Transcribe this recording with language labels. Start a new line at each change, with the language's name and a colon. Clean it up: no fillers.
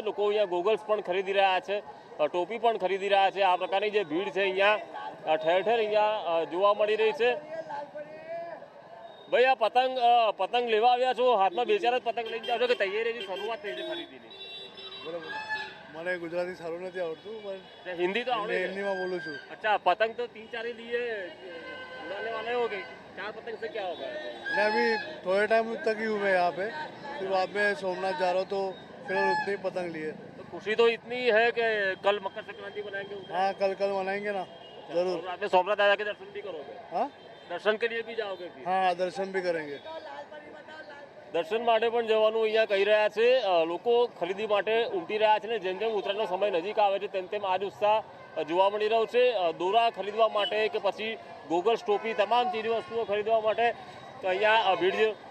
Gujarati: લોકો અહીંયા ગોગલ્સ પણ ખરીદી રહ્યા છે, ટોપી પણ ખરીદી રહ્યા છે. આ પ્રકારની જે ભીડ છે અહીંયા ઠેર ઠેર અહીંયા જોવા મળી રહી છે. ભાઈ આ પતંગ લેવા આવ્યા છો, હાથમાં બે ચાર જ પતંગ લઈને જાવ છો કે તૈયારીની શરૂઆત થઈ છે ખરીદીની? મને ગુજરાતી સારું નથી આવડતું પણ
Hindi: हिंदी तो आवड़े?
Gujarati: हिंदीમાં બોલું છું.
Hindi: अच्छा, पतंग तो 3-4 ही लिए उड़ाने वाले हो गए. 4 पतंग से क्या होगा? मैं अभी थोड़े टाइम तक ही हूँ मैं यहाँ पे, फिर बाद में सोमनाथ जा रहा हूँ तो फिर उतने ही पतंग लिए. तो खुशी तो इतनी है कि कल मकर संक्रांति मनाएंगे उधर? हाँ कल मनाएंगे ना जरूर. और रात में सोमनाथ दादा के दर्शन भी करोगे? हाँ दर्शन के लिए भी जाओगे फिर? हाँ दर्शन भी करेंगे.
Gujarati: દર્શન માટે પણ જવાનું અહીંયા કહી રહ્યા છે. લોકો ખરીદી માટે ઉમટી રહ્યા છે ને જેમ જેમ ઉત્તરાયણનો સમય નજીક આવે છે તેમ તેમ આ જ ઉત્સાહ જોવા મળી રહ્યો છે. દોરા ખરીદવા માટે કે પછી ગોગલ્સ, ટોપી, તમામ ચીજ વસ્તુઓ ખરીદવા માટે અહીંયા ભીડ છે.